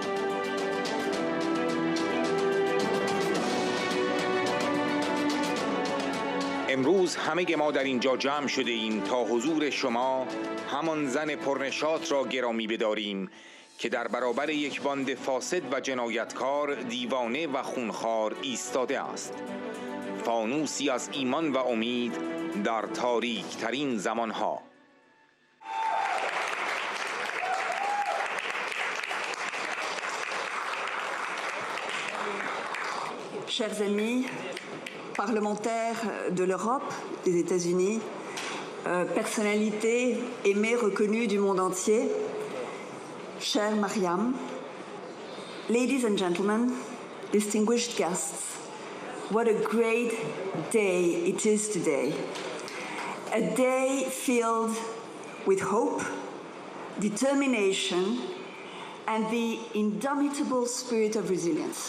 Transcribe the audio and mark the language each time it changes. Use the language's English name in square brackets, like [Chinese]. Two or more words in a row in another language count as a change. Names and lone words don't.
[Persian] امروز همه ما در اینجا جمع شده ایم تا حضور شما، همان زن پرنشاط را گرامی بداریم که در برابر یک باند فاسد و جنایتکار، دیوانه و خونخوار ایستاده است. فانوسی از ایمان و امید در تاریک ترین زمانها. [French] Chers amis, parlementaires de l'Europe, des États-Unis, personnalités aimées, reconnues du monde entier, chère Mariam, [English] ladies and gentlemen, distinguished guests, what a great day it is today. A day filled with hope, determination, and the indomitable spirit of resilience.